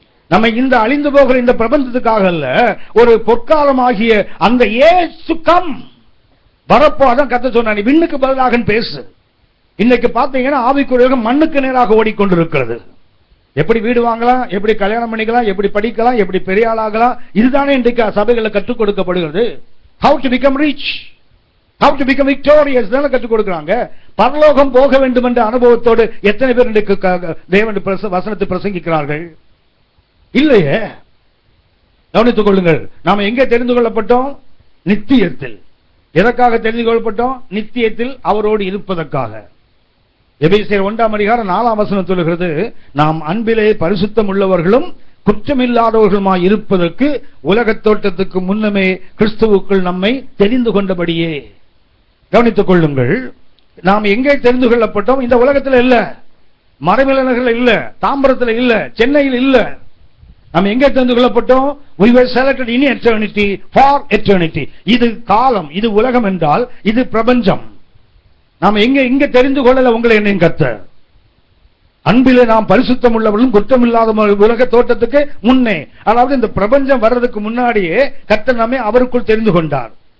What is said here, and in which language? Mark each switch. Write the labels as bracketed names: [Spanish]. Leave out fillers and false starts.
[Tamil] நம்ம இந்த அழிந்து போகிற இந்த பிரபஞ்சத்துக்காக அல்ல, ஒரு பொற்காலமாகிய அந்த [English] age to come, [Tamil] வரப்போ அதான் கர்த்தர் சொன்னார், நீ விண்ணுக்கு பதிலாக பேசு. இன்னைக்கு பாத்தீங்கன்னா ஆவிக்குரிய மண்ணுக்கு நேராக ஓடிக்கொண்டிருக்கிறது. எப்படி வீடு வாங்கலாம், எப்படி கல்யாணம் பண்ணிக்கலாம், எப்படி படிக்கலாம், எப்படி பெரிய ஆளாகலாம், இதுதானே இன்றைக்கு சபைகளை கற்றுக் கொடுக்கப்படுகிறது. [English] How to become rich, how to become victorious [Tamil] தான கற்றுக் கொடுக்கறாங்க. பரலோகம் போக வேண்டும் என்ற அனுபவத்தோடு எத்தனை பேர் இன்றைக்கு தேவனுடைய வசனத்தை பிரசங்கிக்கிறார்கள்? இல்லையே. கவனித்துக் கொள்ளுங்கள். நாம எங்கே தெரிந்து கொள்ளப்பட்டோம்? நித்தியத்தில். எதற்காக தெரிந்து கொள்ளப்பட்டோம்? நித்தியத்தில் அவரோடு இருப்பதற்காக. எபேசியர் 1:4 சொல்லுகிறது, நாம் அன்பிலே பரிசுத்தம் உள்ளவர்களும் குற்றமில்லாதவர்களுமாய் இருப்பதற்கு உலகத் தோற்றத்துக்கு முன்னமே கிறிஸ்துவுக்குள் நம்மை தெரிந்து கொண்டபடியே. கவனித்துக் கொள்ளுங்கள். நாம் எங்கே தெரிந்து கொள்ளப்பட்டோம்? இந்த உலகத்தில் இல்ல, மறைமலைநகரில் இல்ல, தாம்பரத்தில் இல்ல, சென்னையில் இல்ல. நாம் எங்கே தெரிந்து கொள்ளப்பட்டோம்? [English] We were selected in eternity for eternity. [Tamil] இது காலம், இது உலகம் என்றால் இது பிரபஞ்சம். நாம் எங்க தெரிந்து கொள்ளல உங்களை என்னையும் கர்த்தர். அன்பிலே நாம் பரிசுத்தம் உள்ளவர்களும் குற்றமில்லாத உலக தோற்றத்துக்கு முன்னே, அதாவது இந்த பிரபஞ்சம் வர்றதுக்கு முன்னாடியே கர்த்தர் நம்மை அவருக்குள் தெரிந்து கொண்டார்.